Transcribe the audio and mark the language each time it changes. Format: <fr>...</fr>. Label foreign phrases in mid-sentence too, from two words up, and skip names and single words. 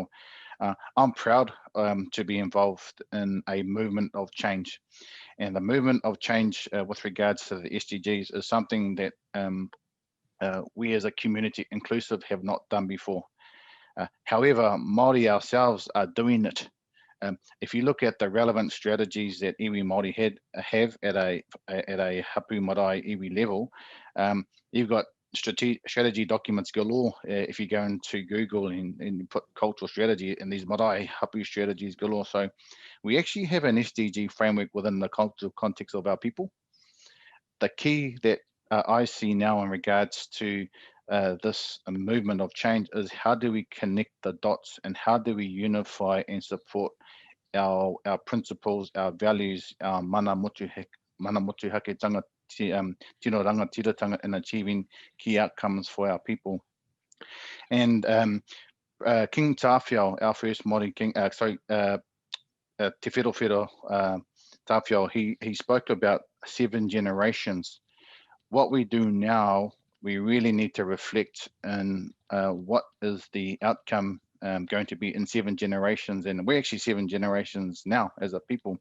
<en>I'm proud to be involved in a movement of change, and the movement of change with regards to the SDGs is something that we as a community inclusive have not done before. However, Māori ourselves are doing it. If you look at the relevant strategies that</en> <mi>iwi Māori</mi> <en>have at a</en> <mi>hapu marae iwi</mi> <en>level, you've got strategy documents galore. If you go into Google and put cultural strategy, and these</en> <mi>marae hapu</mi> <en>strategies galore. So we actually have an SDG framework within the cultural context of our people. The key that I see now in regards to this movement of change is how do we connect the dots, and how do we unify and support our principles, our values, our</en> <mi>mana motuhaketanga, tino rangatiratanga</mi> <en>in achieving key outcomes for our people. And King Tawhio, our first Māori king, Te Whero Tawhio, he spoke about 7 generations. What we do now, we really need to reflect on what is the outcome going to be in 7 generations, and we're actually 7 generations now as a people.</en>